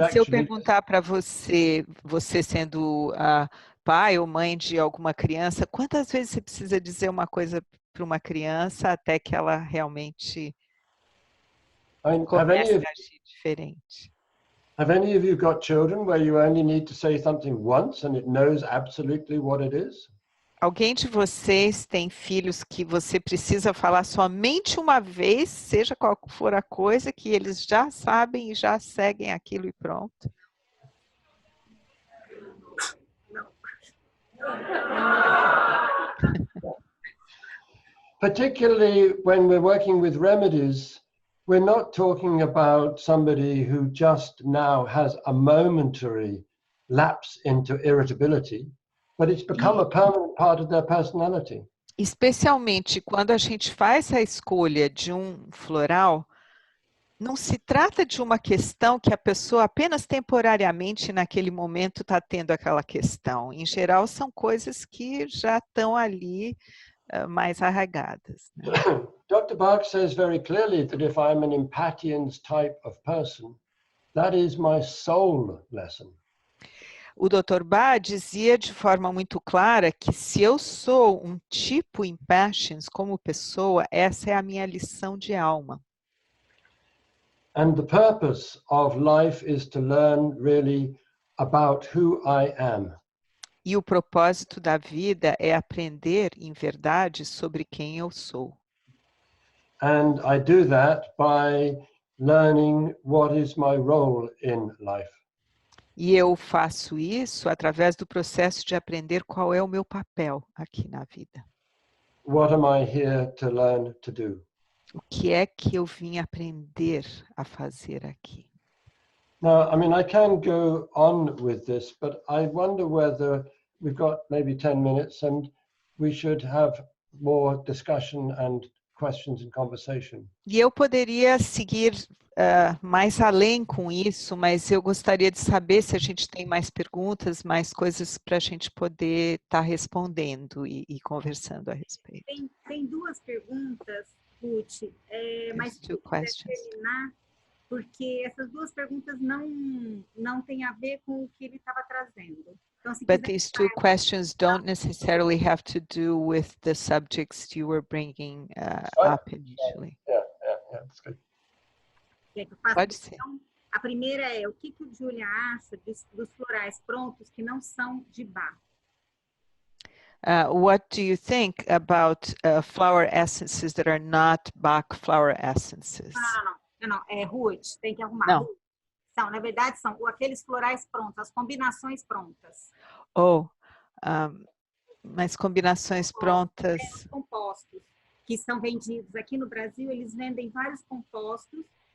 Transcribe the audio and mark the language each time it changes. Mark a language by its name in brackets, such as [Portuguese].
[Portuguese] E se eu [English] actually... [Portuguese] perguntar para você, você sendo pai ou mãe de alguma criança, quantas vezes você precisa dizer uma coisa para uma criança até que ela realmente comece a agir diferente? [English] Have any of you got children where you only need to say something once and it knows absolutely what it is? [Portuguese] Alguém de vocês tem filhos que você precisa falar somente uma vez, seja qual for a coisa, que eles já sabem e já seguem aquilo e pronto? [English] Particularly when we're working with remedies, we're not talking about somebody who just now has a momentary lapse into irritability, but it's become a permanent part of their personality. [Portuguese] Especialmente quando a gente faz a escolha de um floral, não se trata de uma questão que a pessoa apenas temporariamente naquele momento está tendo aquela questão. Em geral, são coisas que já estão ali mais arraigadas. Né? [English] Dr. Bach says very clearly that if I'm an Empathians type of person, that is my soul lesson. [Portuguese] O Dr. Bach dizia de forma muito clara que se eu sou um tipo Impatiens como pessoa, essa é a minha lição de alma. [English] And the purpose of life is to learn really about who I am. [Portuguese] E o propósito da vida é aprender, em verdade, sobre quem eu sou. [English] And I do that by learning what is my role in life. [Portuguese] E eu faço isso através do processo de aprender qual é o meu papel aqui na vida. [English] What am I here to learn to do? [Portuguese] O que é que eu vim aprender a fazer aqui? [English] Now, I mean, I can go on with this, but I wonder whether we've got maybe 10 minutes and we should have more discussion and questions and conversation. [Portuguese] E eu poderia seguir mais além com isso, mas eu gostaria de saber se a gente tem mais perguntas, mais coisas para a gente poder estar respondendo e conversando a respeito. Tem duas perguntas, Ruth, mas se quiser terminar, porque essas duas perguntas não têm a ver com o que ele estava trazendo. Então, se [English] But [Portuguese] quiser, [English] these two questions don't necessarily have to do with the subjects you were bringing up initially. Yeah, that's good. [Portuguese] Quer que eu faça? Pode ser. Então, a primeira é, o que o Julian acha dos florais prontos que não são de Bach? [English] What do you think about flower essences that are not Bach flower essences? [Portuguese] Não, é Ruth, tem que arrumar. Não. São, na verdade, são aqueles florais prontos, as combinações prontas. Mas combinações prontas. Compostos que são vendidos aqui no Brasil, eles vendem vários compostos.